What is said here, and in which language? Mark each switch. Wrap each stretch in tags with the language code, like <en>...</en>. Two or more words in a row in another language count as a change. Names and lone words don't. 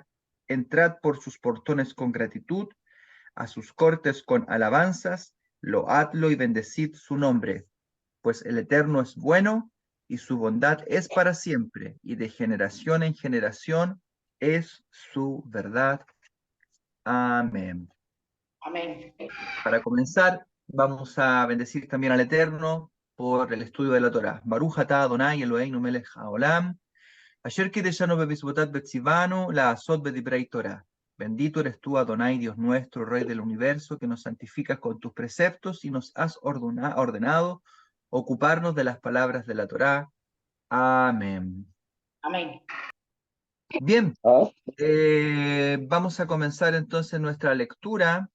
<es>Entrad por sus portones con gratitud, a sus cortes con alabanzas, loadlo y bendecid su nombre, pues el Eterno es bueno y su bondad es para siempre, y de generación en generación es su verdad. Amén. Amén. Para comenzar, vamos a bendecir también al Eterno por el estudio de la Torá.</es> <he>ברוך אתה אדוני אלוהינו מלך העולם, אשר קידשנו במצוותיו וציוונו לעשות בדברי תורה.</he> <es>Bendito eres tú, Adonai, Dios nuestro, Rey del universo, que nos santificas con tus preceptos y nos has ordenado ocuparnos de las palabras de la Torá. Amén. Amén. Bien, vamos a comenzar entonces nuestra lectura.</es>